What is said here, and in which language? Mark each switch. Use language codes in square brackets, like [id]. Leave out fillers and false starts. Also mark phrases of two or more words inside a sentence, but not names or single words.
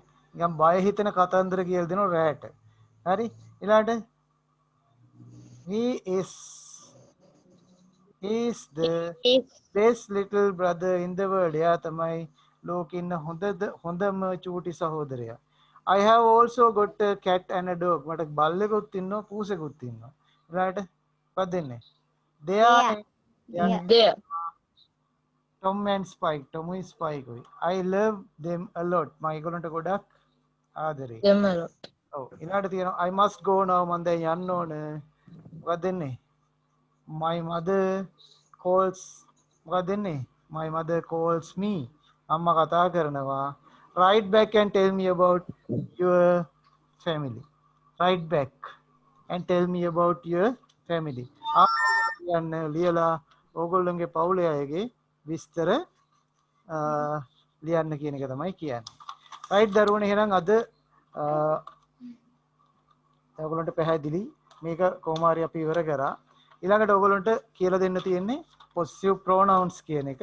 [si] නිකන් බය හිතෙන කතන්දර කියලා දෙනවා රැට. හරි? ඊළඟට [en] he is the best little brother in the world. [si] එයා තමයි ලෝකෙ ඉන්න හොඳම චූටි සහෝදරයා. [en] I have also got a cat and a dog. [si] මට බල්ලෙකුත් ඉන්නවා පූසෙකුත් ඉන්නවා. ඊළඟට මොකක්ද දෙන්නේ? [en] They are There. Tom and Spike. Tomuයි Spikeයි. I love them a lot. [si] මම ඒගොල්ලන්ට ගොඩක් ආදරේ. [en] Them a lot. [si] ඔව් ඊළඟට තියෙනවා [en] I must go now. [si] මම දැන් යන්න ඕන. මොකක්ද දෙන්නේ? [en] My mother calls. [si] මොකක්ද දෙන්නේ? [en] My mother calls me. [si] අම්මා කතා කරනවා. [en] Write back and tell me about your family. Write back and tell me about your family. [si] යන්න ලියලා ඕගොල්ලන්ගේ පවුලේ අයගේ විස්තර ලියන්න කියන එක තමයි කියන්නේ. රයිට් දරුවනේ එහෙනම් අද ඔයගොල්ලන්ට පැහැදිලි මේක කොහොම හරි අපි ඉවර කරා. ඊළඟට ඔයගොල්ලන්ට කියලා දෙන්න තියෙන්නේ [en] possessive pronouns [si] කියන එක.